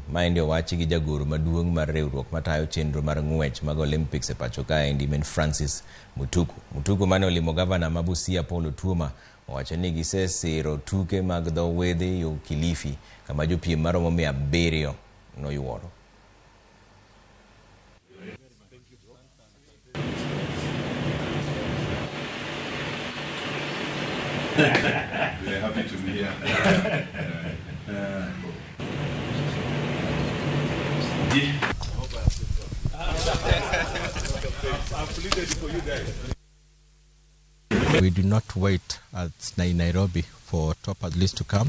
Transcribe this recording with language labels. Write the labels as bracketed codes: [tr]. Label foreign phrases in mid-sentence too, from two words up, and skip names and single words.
[luo] Ma endi owachi gi jagoro maduong' mar riwruok matayo chenro mar ng'wech mag Olympics e pacho ka endi men Francis Mutuku. Mutuku mane olimo gavana ma Busia Paulo Tuoma owacho ni gisesiro tuke mag dho wedhe yo Kilifi kama jopiem maromo 700 noyuoro. [en] We're happy to be here. We do not wait at Nairobi for top athletes to come.